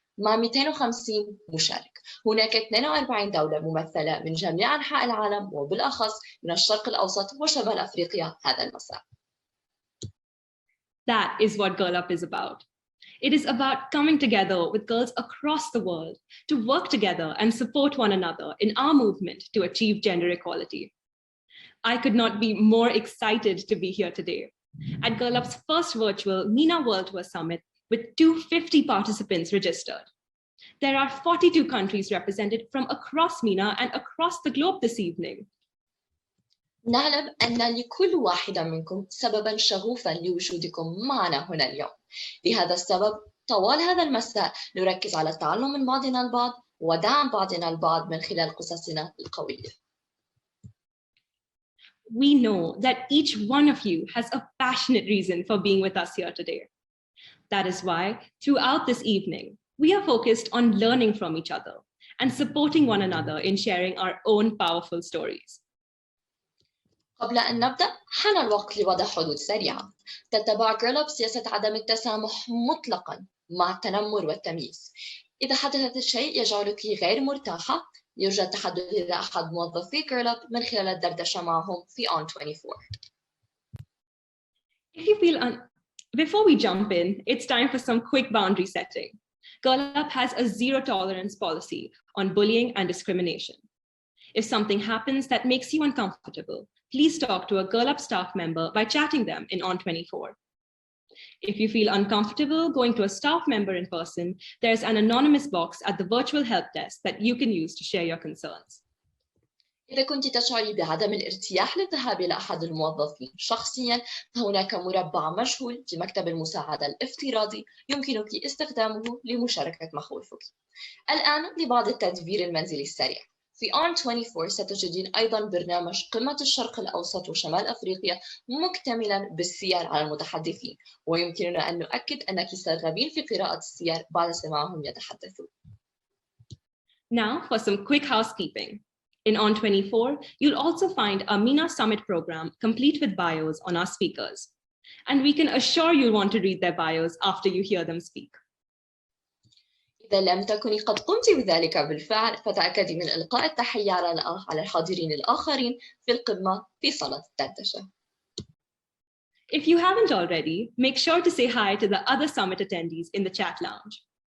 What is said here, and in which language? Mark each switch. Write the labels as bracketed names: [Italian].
[Arabic] مع 250 مشارك. هناك 42 دولة ممثلة من جميع أنحاء العالم وبالأخص من الشرق الأوسط وشمال أفريقيا هذا المساء. [English] That is what Girl Up is about. It is about coming together with girls across the world to work together and support one another in our movement to achieve gender equality. I could not be more excited to be here today at Girl Up's first virtual MENA World Tour Summit with 250 participants registered. There are 42 countries represented from across MENA and across the globe this evening. [Arabic] نعلم أن لكل واحدة منكم سبباً شغوفاً لوجودكم معنا هنا اليوم. لهذا السبب طوال هذا المساء نركز على التعلم من بعضنا البعض ودعم بعضنا البعض من خلال قصصنا القوية. [English] We know that each one of you has a passionate reason for being with us here today. That is why, throughout this evening, we are focused on learning from each other and supporting one another in sharing our own powerful stories. [Arabic] قبل أن نبدأ حان الوقت لوضع حدود سريعة. تتبع Girl Up سياسة عدم التسامح مطلقاً مع التنمر والتمييز. إذا حدث شيء يجعلك غير مرتاحة، يرجى التحدث إلى أحد موظفي Girl Up من خلال الدردشة معهم في On 24. [English] Before we jump in, it's time for some quick boundary setting. Girl Up has a zero tolerance policy on bullying and discrimination. If something happens that makes you uncomfortable, please talk to a Girl Up staff member by chatting them in On24. If you feel uncomfortable going to a staff member in person, there's an anonymous box at the virtual help desk that you can use to share your concerns. [Arabic] إذا كنت تشعري بعدم الارتياح للذهاب إلى أحد الموظفين شخصياً، فهناك مربع مجهول في مكتب المساعدة الافتراضي يمكنك استخدامه لمشاركة مخاوفك. الآن لبعض التدبير المنزلي السريع. في On24 ستجدين أيضاً برنامج قمة الشرق الأوسط وشمال أفريقيا مكتملاً بالسير على المتحدثين، ويمكننا أن نؤكد أنك سترغبين في قراءة السير بعد سماعهم يتحدثون. [English] Now for some quick housekeeping. In On24, you'll also find a MENA Summit program complete with bios on our speakers. And we can assure you'll want to read their bios after you hear them speak. [Arabic] إذا لم تكوني قد قمت بذلك بالفعل، فتأكدي من إلقاء التحية على الحاضرين الآخرين في القمة في صالة الدردشة. [English] If you haven't already, make sure to say hi to the other summit attendees in the chat lounge.